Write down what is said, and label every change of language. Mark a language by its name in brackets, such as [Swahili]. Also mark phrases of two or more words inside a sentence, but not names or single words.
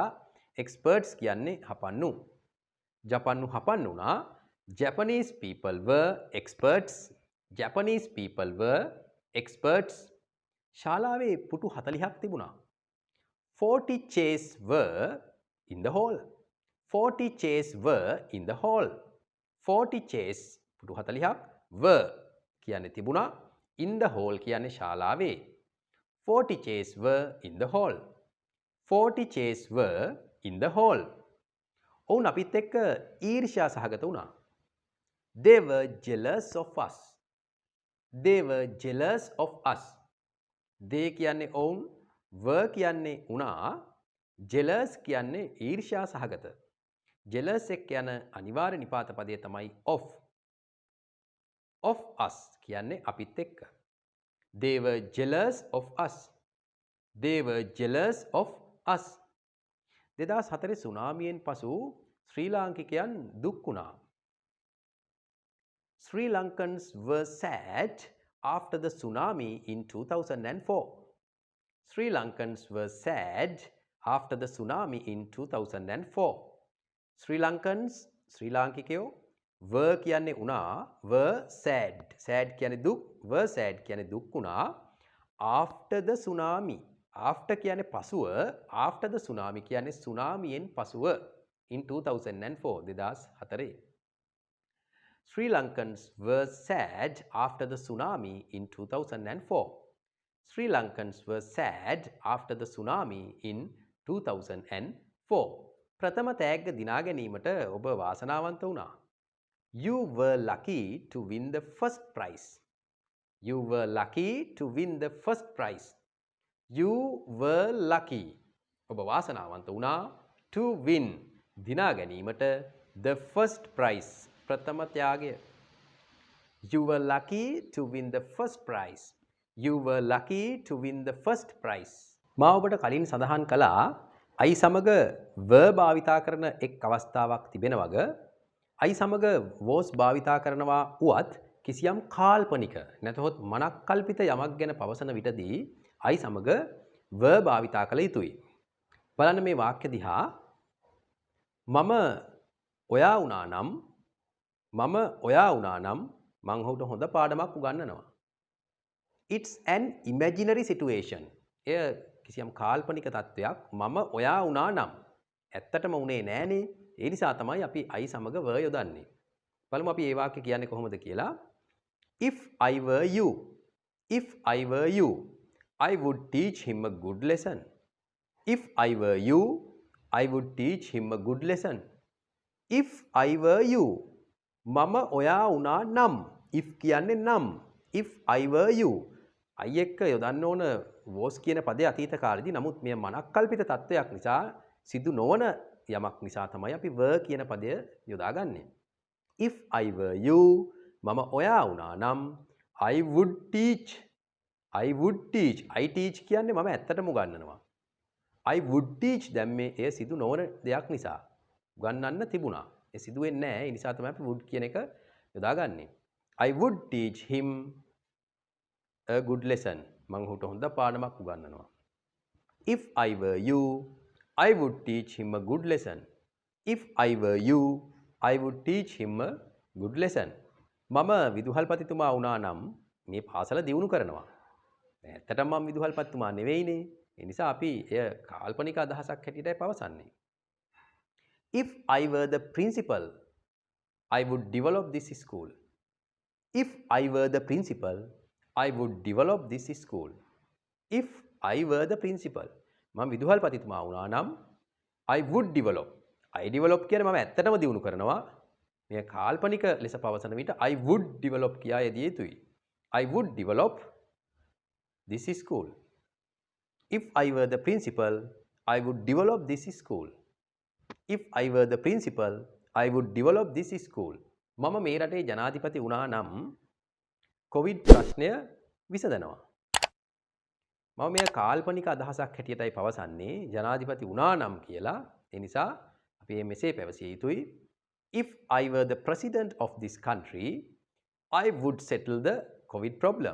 [Sinhala] experts කියන්නේ හපන්නු. ජපන්නු හපන්නු වුණා. [English] Japanese people were experts. Japanese people were experts. [Sinhala] ශාලාවේ පුටු 40ක් තිබුණා. [English] 40 chairs were in the hall. 40 chairs were in the hall. 40 chairs [Sinhala] පුටු 40ක් [English] were [Sinhala] කියන්නේ තිබුණා. [English] In the hall [Sinhala] කියන්නේ ශාලාවේ. [English] 40 chairs were in the hall. 40 chairs were in the hall. [Sinhala] ඔවුන් අපිත් එක්ක ඊර්ෂ්‍යා සහගත වුණා. [English] They were jealous of us. They were jealous of us. [Sinhala] They කියන්නේ ඔවුන් were කියන්නේ වුණා. jealous කියන්නේ ඊර්ෂ්‍යා සහගත. jealous එක්ක යන අනිවාර්ය නිපාත පදය තමයි of. [English] of us [Sinhala] කියන්නේ අපිත් එක්ක. [English] They were jealous of us. They were jealous of us. [Sinhala] 2004 සුනාමියෙන් පසු ශ්‍රී ලාංකිකයන් දුක් වුණා. [English] Sri Lankans were sad after the tsunami in 2004. Sri Lankans were sad after the tsunami in 2004. [Sinhala] Sri Lankans, Sri Lankikyo, were කියන්නේ උනා, [English] were sad. [Sinhala] Sad කියන්නේ දුක්, [English] were sad [Sinhala] කියන්නේ දුක් වුණා. [English] After the tsunami. [Sinhala] After කියන්නේ පසුව, [English] after the tsunami [Sinhala] කියන්නේ සුනාමියෙන් පසුව in 2004 2004. [English] Sri Lankans were sad after the tsunami in 2004. Sri Lankans were sad after the tsunami in 2004. [Sinhala] ප්‍රථම තෑග්ග දිනා ගැනීමට ඔබ වාසනාවන්ත වුණා. [English] You were lucky to win the first prize. You were lucky to win the first prize. You were lucky. [Sinhala] ඔබ වාසනාවන්ත වුණා [English] to win [Sinhala] දිනා ගැනීමට [English] the first prize. [Sinhala] ප්‍රථම ත්‍යාගය. [English] You were lucky to win the first prize. You were lucky to win the first prize. [Sinhala] මා ඔබට කලින් සඳහන් කළා I සමග were භාවිතා කරන එක් අවස්ථාවක් තිබෙන වග I සමග was භාවිතා කරනවා උවත් කිසියම් කාල්පනික නැතහොත් මනක්කල්පිත යමක් ගැන පවසන විටදී I සමග were භාවිතා කළ යුතුයි. බලන්න මේ වාක්‍ය දිහා මම ඔයා වුණා නම් මං ඔහුට හොඳ පාඩමක් උගන්වනවා. [English] It's an imaginary situation. [Sinhala] එය කිසියම් කාල්පනික තත්වයක්. මම ඔයා වුණා නම් ඇත්තටම උනේ නෑනේ. ඒ නිසා තමයි අපි I සමග were යොදන්නේ. බලමු අපි මේ වාක්‍ය කියන්නේ කොහොමද කියලා. [English] If I were you, I would teach him a good lesson. If I were you, I would teach him a good lesson. If I were you, [Sinhala] මම ඔයා වුණා නම්. if කියන්නේ නම්. [English] If I were you, [Sinhala] I එක්ක යොදන්න ඕන was කියන පදේ අතීත කාලෙදී නමුත් මේ මනක්කල්පිත තත්වයක් නිසා සිදු නොවන යමක් නිසා තමයි අපි were කියන පදය යොදාගන්නේ. [English] If I were you, [Sinhala] මම ඔයා වුණා නම් [English] I would teach. I teach [Sinhala] කියන්නේ මම ඇත්තටම උගන්වනවා. [English] I would teach [Sinhala] දැම්මේ එය සිදු නොවන දෙයක් නිසා. උගන්වන්න තිබුණා. ඒ සිදු වෙන්නේ නැහැ. ඒ නිසා තමයි අපි would කියන එක යොදාගන්නේ. [English] I would teach him a good lesson. [Sinhala] මං ඔහුට හොඳ පාඩමක් උගන්වනවා. [English] If I were you, I would teach him a good lesson. If I were you, I would teach him a good lesson. [Sinhala] මම විදුහල්පතිතුමා වුණා නම් මේ පාසල දියුණු කරනවා. ඇත්තටම මම විදුහල්පතිතුමා නෙවෙයිනේ. ඒ නිසා අපි එය කාල්පනික අදහසක් හැටියටයි පවසන්නේ. [English] If I were the principal, I would develop this school. If I were the principal, I would develop this school. If I were the principal, [Sinhala] මම විදුහල්පතිතුමා වුණා නම් [English] I would develop. I develop [Sinhala] කියන්නේ මම ඇත්තටම දියුණු කරනවා. මේ කාල්පනික ලෙස පවසන විට [English] I would develop [Sinhala] කියා යෙදිය යුතුයි. [English] I would develop this school. If I were the principal, I would develop this school. If I were the principal, I would develop this school. [Sinhala] මම මේ රටේ ජනාධිපති වුණා නම් කොවිඩ් ප්‍රශ්නය විසඳනවා. මම මේ කාල්පනික අදහසක් හැටියටයි පවසන්නේ ජනාධිපති වුණා නම් කියලා. ඒ නිසා අපි මෙසේ පැවසිය යුතුයි. [English] If I were the president of this country, I would settle the COVID problem.